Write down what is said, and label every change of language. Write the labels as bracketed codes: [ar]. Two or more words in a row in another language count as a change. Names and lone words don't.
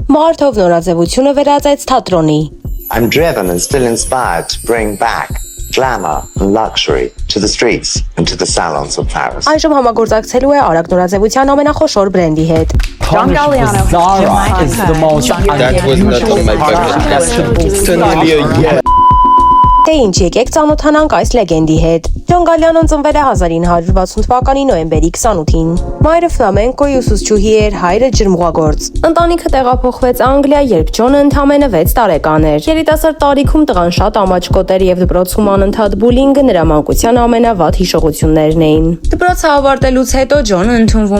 [hy] Մարտով նորաձևությունը վերածեց թատրոնի։ [en] I'm driven and still inspired to bring back glamour and luxury to the streets and to the salons of Paris. [hy] Այժմ համագործակցելու է արագ նորաձևության ամենախոշոր բրենդի հետ։ [en] John Galliano. Zara is the most That was not on my bucket list. It's nearly a year. [hy] Թե ինչ եկեք ծանոթանանք այս լեգենդի հետ։ Ջոն Գալիանոն ծնվել է 1960 թվականի նոյեմբերի 28-ին։ Մայրը ֆլամենկոյի ուսուցչուհի էր, հայրը ջրմուղագործ։ Ընտանիքը տեղափոխվեց Անգլիա, երբ Ջոնը ընդամենը 6 տարեկան էր։ Երիտասարդ տարիքում տղան շատ ամաչկոտ էր եւ դպրոցում անընդհատ բուլինգը նրա մանկության ամենավատ հիշողություններն էին։ Դպրոցը ավարտելուց հետո Ջոնը ընդունվում